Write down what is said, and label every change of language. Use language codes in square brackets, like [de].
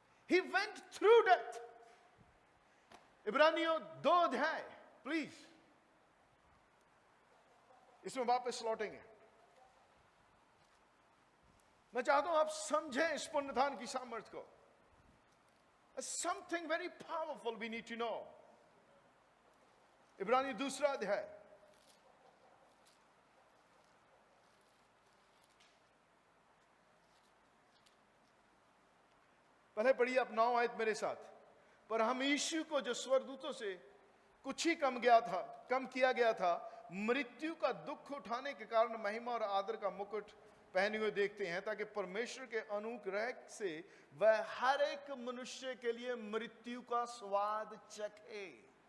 [en] He went through death. [hi] इब्रानियों 2 अध्याय please, इसमें वापस लौटेंगे। मैं चाहता हूं आप समझें इस पुनरुत्थान की सामर्थ्य को। [en] Something very powerful we need to know. [hi] इब्रानियों 2 अध्याय पहले पढ़िए आप 9 आयत मेरे साथ। पर हम यीशु को जो स्वर्गदूतों से कुछ ही कम किया गया था, मृत्यु का दुख उठाने के कारण महिमा और आदर का मुकुट पहने हुए देखते हैं, ताकि परमेश्वर के अनुग्रह से वह हर एक मनुष्य के लिए मृत्यु का स्वाद चखे।